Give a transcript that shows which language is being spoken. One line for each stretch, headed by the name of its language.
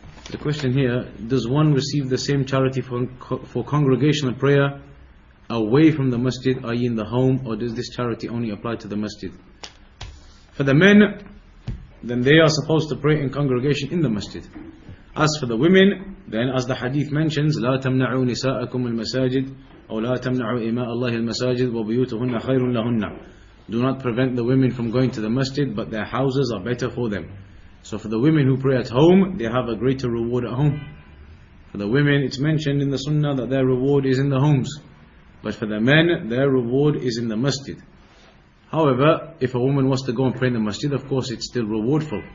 English: The question here, does one receive the same charity for congregational prayer away from the masjid, i.e. in the home, or does this charity only apply to the masjid? For the men, then they are supposed to pray in congregation in the masjid. As for the women, then as the hadith mentions,
Arabic: لا تمنعوا نساءكم المساجد أو لا تمنعوا إماء الله المساجد وبيوتهن خير لهن.
English: Do not prevent the women from going to the masjid, but their houses are better for them. So for the women who pray at home, they have a greater reward at home. For the women, it's mentioned in the sunnah that their reward is in the homes. But for the men, their reward is in the masjid. However, if a woman was to go and pray in the masjid, of course it's still rewardful.